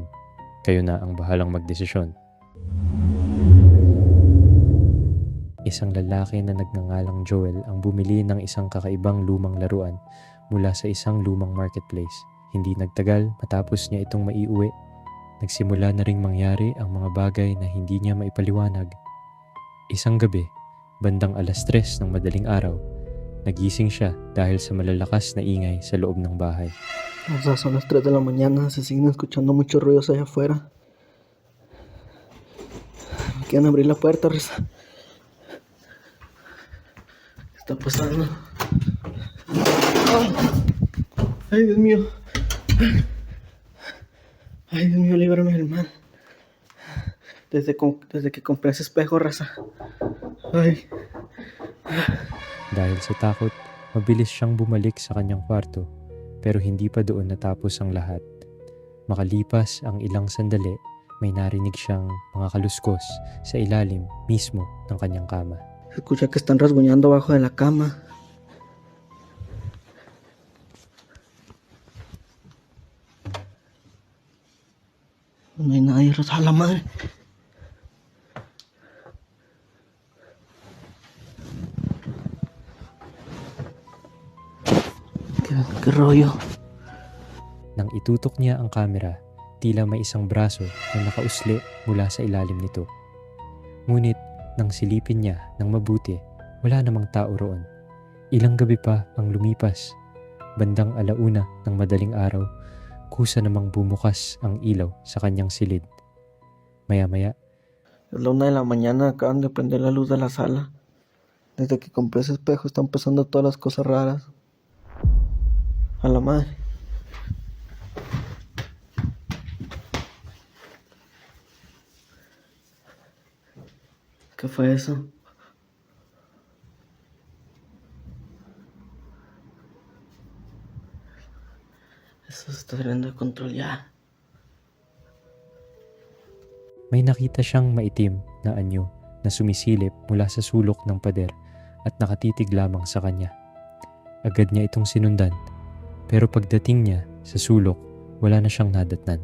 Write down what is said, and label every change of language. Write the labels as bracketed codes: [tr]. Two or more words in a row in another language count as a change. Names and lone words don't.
[tl] Kayo na ang bahalang magdesisyon. Isang lalaki na nagngangalang Joel ang bumili ng isang kakaibang lumang laruan mula sa isang lumang marketplace. Hindi nagtagal matapos niya itong maiuwi. Nagsimula na ring mangyari ang mga bagay na hindi niya maipaliwanag. Isang gabi, bandang 3:00 ng madaling araw, nagising siya dahil sa malalakas na ingay sa loob ng bahay. [es] O sea, son las 3 de la mañana, se siguen escuchando muchos ruidos allá afuera. Quieren abrir la puerta, Reza. ¿Qué está pasando? Ay, Dios mío. Ay, Dios mío, líbrame del mal. Desde que compré ese espejo, Raza. Ay. [tl] Dahil sa takot, mabilis siyang bumalik sa kanyang kwarto pero hindi pa doon natapos ang lahat. Makalipas ang ilang sandali, may narinig siyang mga kaluskos sa ilalim mismo ng kanyang kama. [es] Se escucha que están rasguñando abajo de la cama. No hay nadie, Raza, a la madre. ¿Qué rollo? [tl] Nang itutok niya ang kamera, tila may isang braso na nakausli mula sa ilalim nito. Ngunit nang silipin niya ng mabuti, wala namang tao roon. Ilang gabi pa ang lumipas. Bandang 1:00 ng madaling araw, kusa namang bumukas ang ilaw sa kanyang silid. Maya-maya, [es] Es la 1 de la mañana, acaban de prender la luz de la sala. Desde que compré ese espejo están pasando todas las cosas raras. A la madre. ¿Qué fue eso? Eso se está saliendo de control ya. [tl] may nakita siyang maitim na anyo na sumisilip mula sa sulok ng pader at nakatitig lamang sa kanya. Agad niya itong sinundan, pero pagdating niya sa sulok, wala na siyang nadatnan.